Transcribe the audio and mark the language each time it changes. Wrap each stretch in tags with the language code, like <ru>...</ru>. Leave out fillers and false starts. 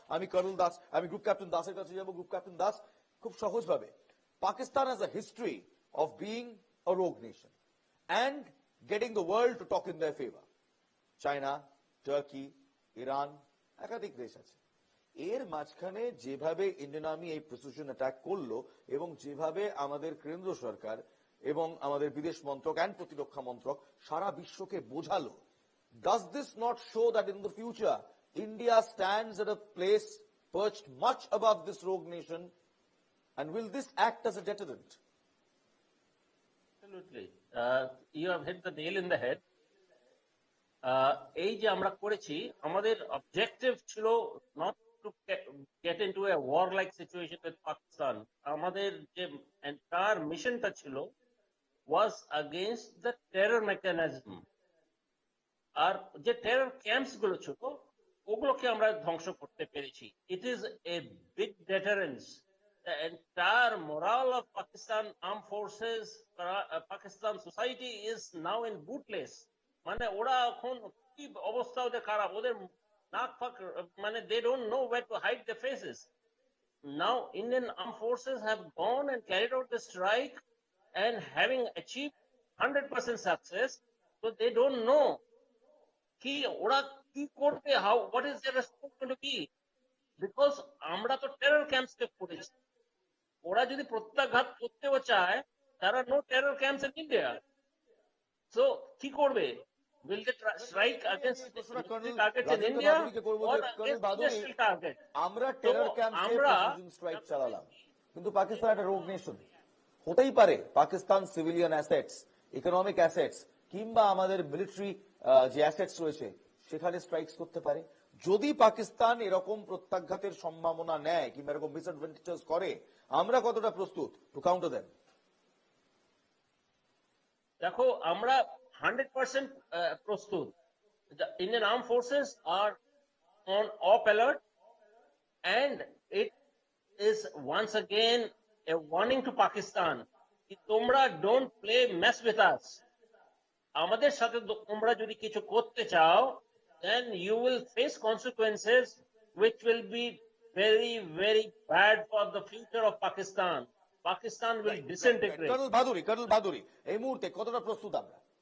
<bn>আমি কর্নেল দাস, আমি group captain দাসের কাছে যাবো। গ্রুপ ক্যাপ্টেন দাস, খুব সহজভাবে,</bn> <en>Pakistan has a history of being a rogue nation and getting the world to talk in their favor.</en> <bn>China, turkey, Iran, একাধিক দেশ আছে। এর মাঝখানে যেভাবে ইন্ডিয়ান আর্মি এই প্রিসিশন অ্যাটাক করলো, এবং যেভাবে আমাদের কেন্দ্র সরকার এবং আমাদের বিদেশ মন্ত্রক অ্যান্ড প্রতিরক্ষা মন্ত্রক সারা বিশ্বকে বোঝালো।</bn> <en>Does this not show that in the future India stands at a place perched much above this rogue nation, and will this act as a deterrent? Absolutely. You have hit the nail in the head.</en> <bn>এই যে আমরা করেছি, আমাদের objective ছিল</bn> <en>Not to get into a war like situation with Pakistan.</en> <bn>আমাদের যে entire মিশনটা ছিল</bn> <en>Was against the terror mechanism.</en> <bn>আর যে টেরর ক্যাম্পস গুলো ছিল ওগুলোকে আমরা ধ্বংস করতে পেরেছি।</bn> <en>It is a big deterrence. The entire morale of Pakistan armed forces, Pakistan society is now in bootless.</en> <bn>মানে ওরা এখন কি অবস্থা ওদের খারাপ, ওদের নাক ফাক মানে</bn> <en>they don't know where to hide their faces. Now Indian armed forces have gone and carried out the strike and having achieved 100% success, so they don't know</en> <bn>কি ওরা কি করবে,</bn> <en>how what is their response going to be, because</en> <bn>আমরা তো terror camps কে করেছি। ওরা যদি প্রত্যাঘাত করতেও চায়, তারা</bn> <en>no terror camps in India, so</en> <bn>কি করবে?</bn> <en>Will they strike against targets in India or against industrial target?</en> <bn>আমরা টেরর ক্যাম্পে আমরা প্রিসিশন স্ট্রাইক চালালাম, কিন্তু পাকিস্তান একটা রোগ নেশন। হতেই পারে Pakistan civilian assets, economic assets কিংবা আমাদের মিলিটারি যে অ্যাসেটস রয়েছে সেখানে স্ট্রাইকস করতে পারে। যদি পাকিস্তান এরকম প্রত্যাঘাতের সম্ভাবনা নেয় কিংবা এরকম ডিসঅ্যাডভান্টেজেস করে, আমরা কতটা প্রস্তুত</bn> <en>To counter them?</en> <bn>দেখো, আমরা 100% প্রস্তুত।</bn> <en>The Indian Armed Forces are on op alert, and it is once again a warning to Pakistan.</en> <bn>তোমরা</bn> <en>don't play mess with us.</en> <bn>আমাদের সাথে তোমরা যদি কিছু করতে চাও,</bn> <en>then you will face consequences which will be very, very bad for the future of Pakistan. Pakistan will disintegrate.</en> <bn>Colonel Bhaduri, এই মুহূর্তে কতটা প্রস্তুত আমরা?</bn>